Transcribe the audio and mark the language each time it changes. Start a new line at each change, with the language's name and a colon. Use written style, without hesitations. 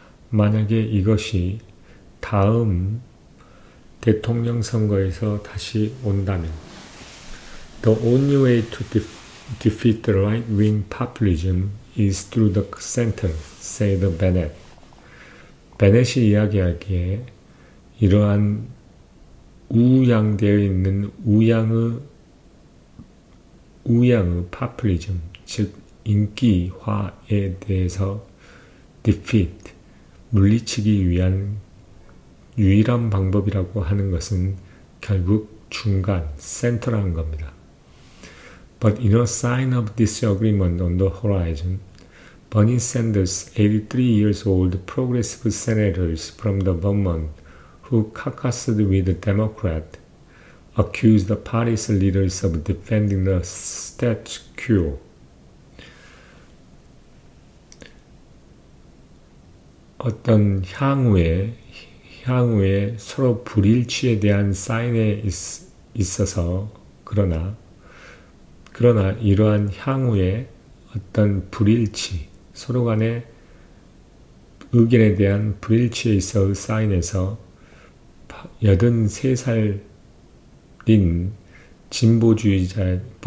Korean: 만약에 이것이 다음 대통령 선거에서 다시 온다면
English: The only way to defeat the right-wing populism is through the center, said Bennett.
Korean: 베넷이 이야기하기에 이러한 우양되어 있는 우양의 파퓰리즘, 즉 인기화에 대해서 defeat, 물리치기 위한 유일한 방법이라고 하는 것은 결국 중간, 센터라는 겁니다.
English: But in a sign of disagreement on the horizon, Bernie Sanders, 83 years old progressive senators from the Vermont who caucused with the Democrat, accused the party's leaders of defending the status quo.
Korean: 어떤 향후에 서로 불일치에 대한 사인에 있어서 그러나 이러한 향후에 어떤 불일치, 서로 간의 의견에 대한 불일치에 있어 사인에서 83살인 진보주의자